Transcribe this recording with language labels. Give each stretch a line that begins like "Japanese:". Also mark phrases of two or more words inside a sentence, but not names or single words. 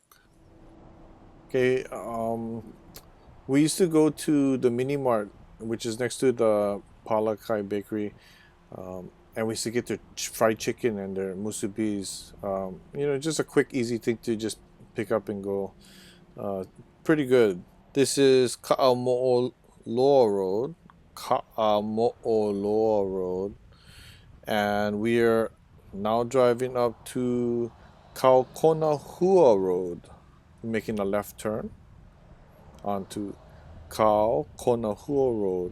English: Okay, we used to go to the mini mart, which is next to the Paalaa Kai Bakery, and we used to get their fried chicken and their musubis. Just a quick, easy thing to just pick up and go. Pretty good. This is Kaʻamoʻoloa Road. Kaʻamoʻoloa Road. And we are now driving up to Kaukonahua Road, making a left turn onto Kaukonahua Road.